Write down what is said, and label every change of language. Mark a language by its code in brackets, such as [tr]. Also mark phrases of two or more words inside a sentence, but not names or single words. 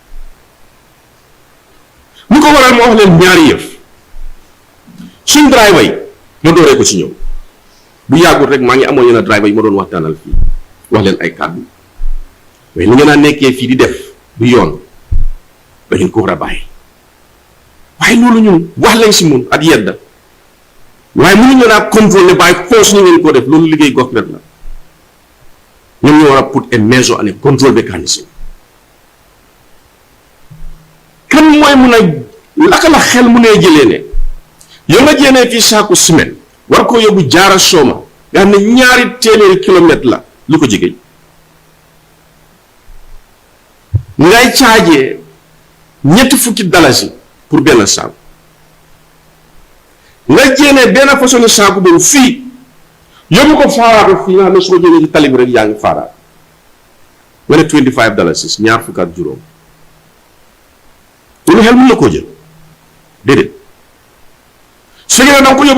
[wo] lu ko waral ma wax leen ñaari yëf suñ driver yi ma dooree ko ci ñëw bu yàggul rek maa ngi amoon yenn driver yi ma doon waxtaanal fii wax leen ay kàddu mais li ngeen a nekkee fii di def du yoon da ngeen ko war a bàyyi waaye loolu ñun wax lañ si mun ak yedda waaye mënuñu naa contrôler bàyyi force ñu ngeen ko def loolu liggéey government la ñoom ñu war a [en] put a measure and a control mechanism [wo] kan mooy mun a laka la xel mu nee jëlee ne yow nga jéenee fii saaku ciment war koo yóbbu jaara sooma nga xam ne ñaari téeméeri kilomètre la lu ko jege ngay caajee ñetti fukki dalasi pour benn saaku nga jéenee benn façon saaku boobu fii yóbbu ko faaraatu fii nga xam ne soo jéenee ci tali bi rek yaa ngi faaraat nga ne $25 ñaar fukk ak juróom loolu xel mën na koo jël déedéet su fekkee ne da nga ko